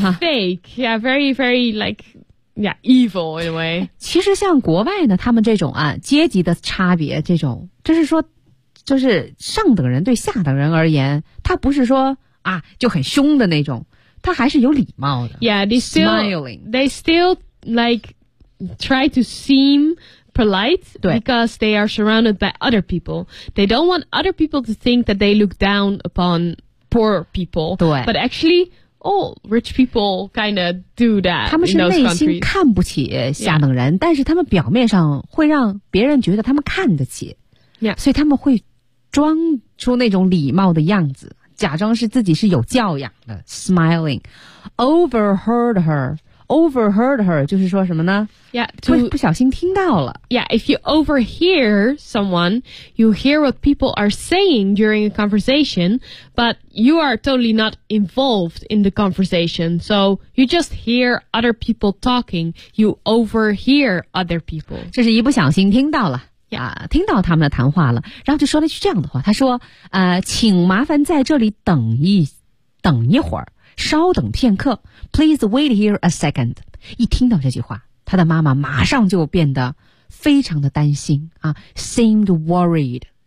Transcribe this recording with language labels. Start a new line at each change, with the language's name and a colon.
English: Yeah, very fake. Yeah, very, very, like, yeah, evil in a way.
Chinese: 其实像国外呢他们这种啊阶级的差别这种就是说就是上等人对下等人而言他不是说啊就很凶的那种他还是有礼貌的。
English: Yeah, they still... Smiling. They still, like, try to seem... polite because they are surrounded by other people. They don't want other people to think that they look down upon poor people.
Chinese: 对
English: But actually, all rich people kind of do that.
Chinese: 他们是内心看不起下等人、
English: yeah.
Chinese: 但是他们表面上会让别人觉得他们看得起、
English: yeah.
Chinese: 所以他们会装出那种礼貌的样子假装是自己是有教养的
English: Smiling Overheard her overheard her,
Chinese: 就是说什么呢
English: Yeah,
Chinese: 不小心听到了
English: Yeah, if you overhear someone, you hear what people are saying during a conversation, but you are totally not involved in the conversation. So you just hear other people talking, you overhear other people.
Chinese: 这是一不小心听到了啊，听到他们的谈话了，然后就说了一句这样的话。他说：“请麻烦在这里等一会儿，稍等片刻。
English: Please wait here a second。”
Chinese: 一听到这句话，他的妈妈马上就变得非常的担心啊 ，
English: seemed worried。